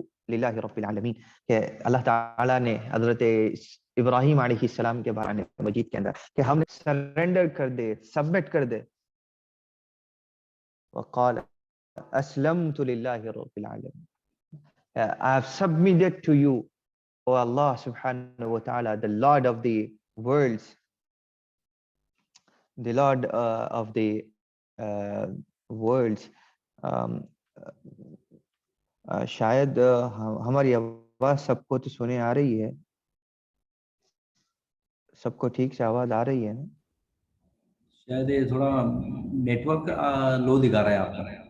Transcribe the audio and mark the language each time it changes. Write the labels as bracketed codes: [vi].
[ar] للہ رب العالمین، [ur] کہ اللہ تعالیٰ نے حضرت ابراہیم علیہ السلام کے بارے میں مجید کے اندر کہ ہم نے سرنڈر کر دے، سبمٹ کر دے. [ar] وقال اسلمت للہ رب العالمین، [en] I have submitted to you, O Allah subhanahu wa ta'ala, the Lord of the worlds, the Lord of the worlds. [ur] شاید ہماری آواز سب کو تو سنے آ رہی ہے، سب کو ٹھیک سے آواز آ رہی ہے نا؟ شاید یہ تھوڑا نیٹ ورک لو دکھا رہا ہے آپ کا.